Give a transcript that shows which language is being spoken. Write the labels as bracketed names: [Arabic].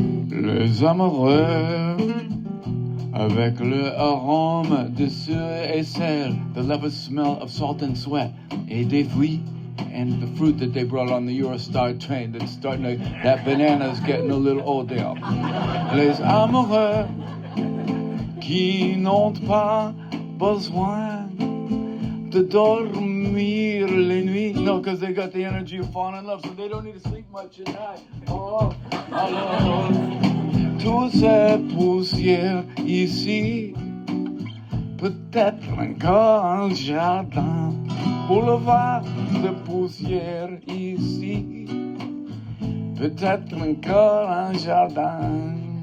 [French] Les amoureux, avec le arôme de sueur et sel, [English] the lovers smell of salt and sweat, [French] et des fruits, [English] and the fruit that they brought on the Eurostar train that's starting to, that banana's getting a little old there. [French] Les amoureux qui n'ont pas besoin de dormir les nuits. [English] No, because they got the energy of falling in love, so they don't need to sleep much at night. [French] Oh, alors, toutes ces poussières ici, peut-être encore un jardin, boulevard de poussière ici, peut-être encore un jardin.